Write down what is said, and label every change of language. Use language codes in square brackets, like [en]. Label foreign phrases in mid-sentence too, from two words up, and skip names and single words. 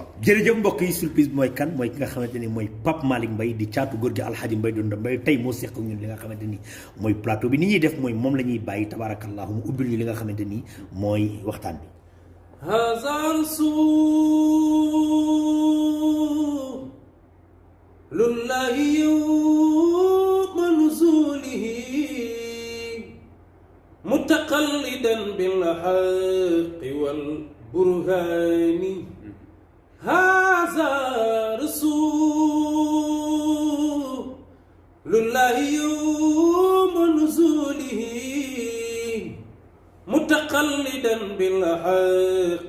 [wo] jërëjëf mbokk yi surprise bi mooy kan mooy ki nga xamante ni mooy Pape Malick Mbaye di caatu góor gi Alxaaji Mbaye Donde Mbaye tey moo seq ak ñun li nga xamante ni mooy plateau bi ni ñuy def mooy moom la ñuy bàyyi tabaarakallahu mu ubbil ñu li nga xamante ni mooy waxtaan bi. [ar] هذا رسول الله يوم نزوله متقلدا بالحق والبرهان هذا رسول الله يوم نزوله متقلدا بالحق